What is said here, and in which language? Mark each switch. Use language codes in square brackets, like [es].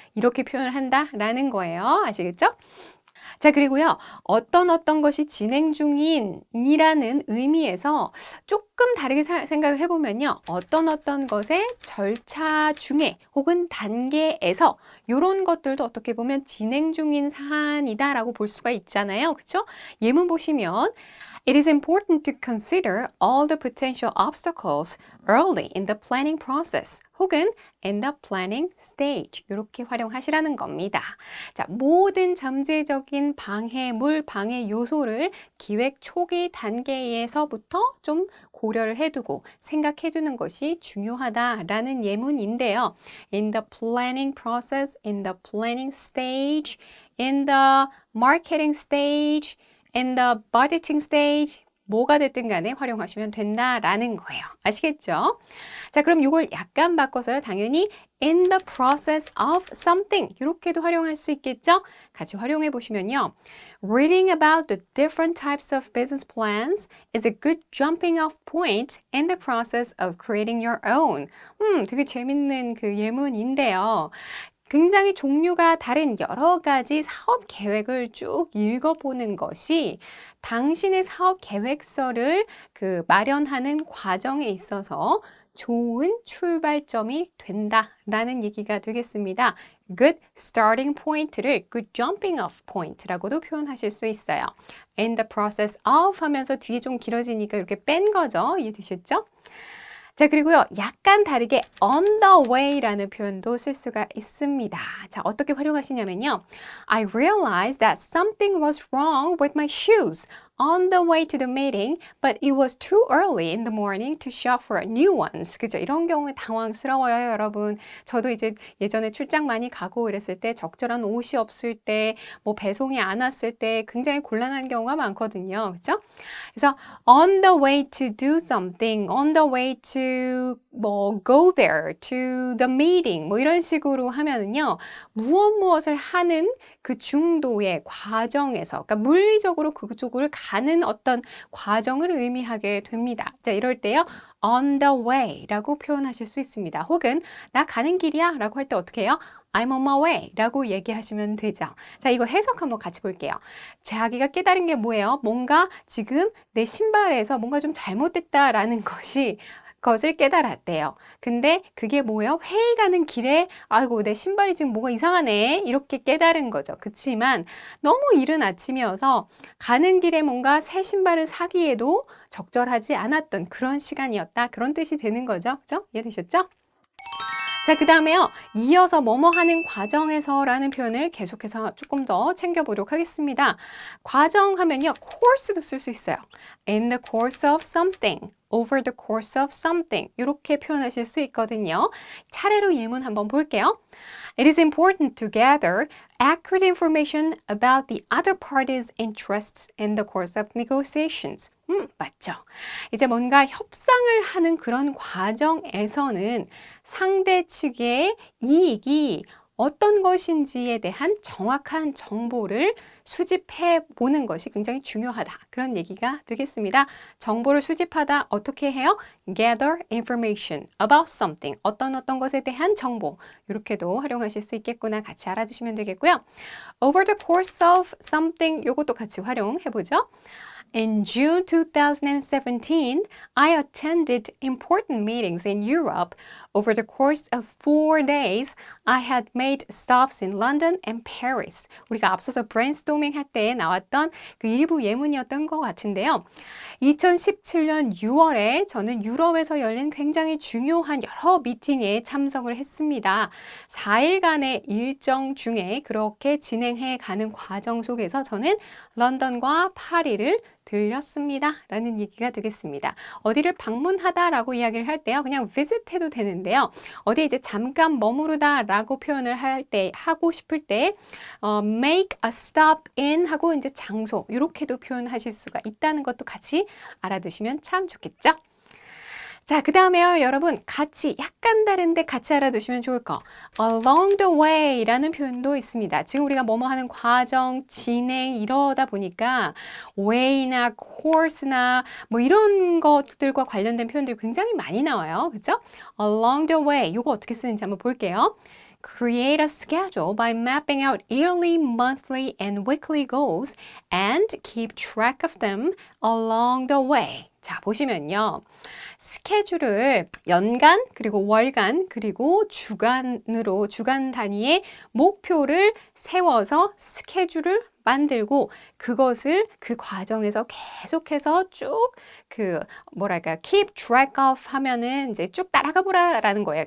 [ko] 이렇게 표현을 한다 라는 거예요. 아시겠죠? 자, 그리고요, 어떤 것이 진행 중인이라는 의미에서 조금 다르게 생각을 해보면요, 어떤 것의 절차 중에 혹은 단계에서 이런 것들도 어떻게 보면 진행 중인 사안이다라고 볼 수가 있잖아요. 그쵸? [en] 예문 보시면 It is important to consider all the potential obstacles early in the planning process [ko] 혹은 [en] in the planning stage [ko] 이렇게 활용하시라는 겁니다. 자, 모든 잠재적인 방해물, 방해 요소를 기획 초기 단계에서부터 좀 고려를 해두고 생각해두는 것이 중요하다라는 예문인데요. [en] In the planning process, in the planning stage, in the marketing stage, in the budgeting stage [ko] 뭐가 됐든 간에 활용하시면 된다라는 거예요. 아시겠죠? 자, 그럼 이걸 약간 바꿔서요. 당연히 [en] in the process of something [ko] 이렇게도 활용할 수 있겠죠? 같이 활용해 보시면요. [en] Reading about the different types of business plans is a good jumping off point in the process of creating your own. [ko] 되게 재밌는 그 예문인데요. 굉장히 종류가 다른 여러 가지 사업 계획을 쭉 읽어보는 것이 당신의 사업 계획서를 마련하는 과정에 있어서 좋은 출발점이 된다라는 얘기가 되겠습니다. [en] Good starting point를 good jumping off point라고도 [ko] 표현하실 수 있어요. [en] In the process of [ko] 하면서 뒤에 좀 길어지니까 이렇게 뺀 거죠. 이해되셨죠? 자, 그리고요, 약간 다르게 [en] on the way [ko] 라는 표현도 쓸 수가 있습니다. [en] 자, 어떻게 활용하시냐면요. I realized that something was wrong with my shoes on the way to the meeting, but it was too early in the morning to shop for new ones. [ko] 그죠? 이런 경우에 당황스러워요, 여러분. 저도 이제 예전에 출장 많이 가고 이랬을 때 적절한 옷이 없을 때, 뭐 배송이 안 왔을 때 굉장히 곤란한 경우가 많거든요. 그죠? 그래서 [en] on the way to do something, on the way to 뭐 go there, to the meeting [ko] 뭐 이런 식으로 하면은요. 무엇을 하는 그 중도의 과정에서 그러니까 물리적으로 그쪽을 가는 어떤 과정을 의미하게 됩니다. 자, 이럴 때요. [en] on the way [ko] 라고 표현하실 수 있습니다. 혹은 나 가는 길이야 라고 할 때 어떻게 해요? [en] I'm on my way 라고 [ko] 얘기하시면 되죠. 자, 이거 해석 한번 같이 볼게요. 자기가 깨달은 게 뭐예요? 뭔가 지금 내 신발에서 뭔가 좀 잘못됐다라는 것을 깨달았대요. 근데 그게 뭐예요? 회의 가는 길에 아이고 내 신발이 지금 뭐가 이상하네 이렇게 깨달은 거죠. 그치만 너무 이른 아침이어서 가는 길에 뭔가 새 신발을 사기에도 적절하지 않았던 그런 시간이었다. 그런 뜻이 되는 거죠. 그죠? 이해되셨죠? 자, 그 다음에요. 이어서 뭐뭐 하는 과정에서 라는 표현을 계속해서 조금 더 챙겨보도록 하겠습니다. 과정 하면요. course도 쓸 수 있어요. [en] in the course of something, over the course of something [ko] 이렇게 표현하실 수 있거든요. 차례로 예문 한번 볼게요. [en] It is important to gather accurate information about the other party's interests in the course of negotiations. [ko] 맞죠. 이제 뭔가 협상을 하는 그런 과정에서는 상대 측의 이익이 어떤 것인지에 대한 정확한 정보를 수집해 보는 것이 굉장히 중요하다. 그런 얘기가 되겠습니다. 정보를 수집하다 어떻게 해요? [en] Gather information about something. [ko] 어떤 것에 대한 정보. 이렇게도 활용하실 수 있겠구나. 같이 알아두시면 되겠고요. [en] Over the course of something. [ko] 요것도 같이 활용해 보죠. [en] In June 2017, I attended important meetings in Europe. Over the course of 4 days, I had made stops in London and Paris. [ko] 우리가 앞서서 brainstorming 할 때 나왔던 그 일부 예문이었던 것 같은데요. 2017년 6월에 저는 유럽에서 열린 굉장히 중요한 여러 미팅에 참석을 했습니다. 4일간의 일정 중에 그렇게 진행해 가는 과정 속에서 저는 런던과 파리를 들렸습니다. 라는 얘기가 되겠습니다. 어디를 방문하다 라고 이야기를 할 때요. 그냥 visit 해도 되는데요. 어디 이제 잠깐 머무르다 라고 표현을 하고 싶을 때 [en] make a stop in [ko] 하고 이제 장소 이렇게도 표현하실 수가 있다는 것도 같이 알아두시면 참 좋겠죠? 자, 그 다음에요, 여러분. 같이, 약간 다른데 같이 알아두시면 좋을 거. [en] along the way [ko] 라는 표현도 있습니다. 지금 우리가 뭐뭐 하는 과정, 진행, 이러다 보니까 way나 course나 뭐 이런 것들과 관련된 표현들이 굉장히 많이 나와요. 그죠? [en] along the way. [ko] 이거 어떻게 쓰는지 한번 볼게요. [en] Create a schedule by mapping out yearly, monthly, and weekly goals and keep track of them along the way. [ko] 자, 보시면요. 스케줄을 연간, 그리고 월간, 그리고 주간 단위의 목표를 세워서 스케줄을 만들고 그것을 그 과정에서 계속해서 쭉 [en] keep track of [ko] 하면은 이제 쭉 따라가 보라라는 거예요.